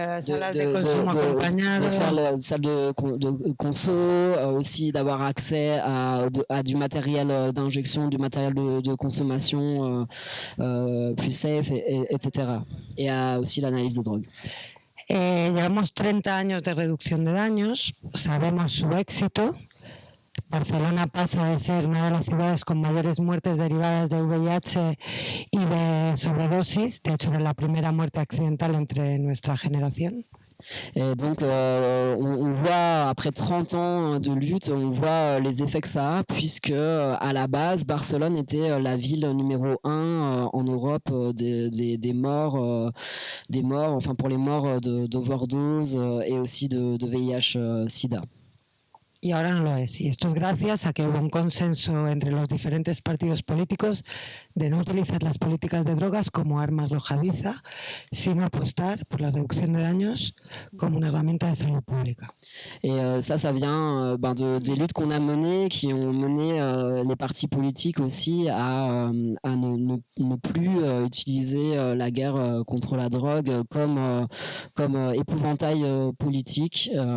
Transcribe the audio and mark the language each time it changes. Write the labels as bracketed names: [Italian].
[Spanish] Salas de consumo acompañado. [French] Salles de conso, aussi d'avoir accès à du matériel d'injection, du matériel de consommation plus safe, etc. Et aussi l'analyse de drogue. [Spanish] Llevamos 30 años de reducción de daños, sabemos su éxito. Barcelona pasa de ser una de las ciudades con mayores muertes derivadas de VIH y de sobredosis. De hecho, era la primera muerte accidental entre nuestra generación. [French] Et donc, on voit, après 30 ans de lutte, on voit les effets que ça a, puisque à la base, Barcelone était la ville numéro 1 en Europe des morts, enfin pour les morts d'overdose et aussi de VIH-Sida. [Spanish] Y ahora no lo es. Y esto es gracias a que hubo un consenso entre los diferentes partidos políticos de no utilizar las políticas de drogas como arma arrojadiza, sino apostar por la reducción de daños como una herramienta de salud pública. [French] Et ça vient des luttes qu'on a menées, qui ont mené les partis politiques aussi à ne plus utiliser la guerre contre la drogue comme épouvantail politique.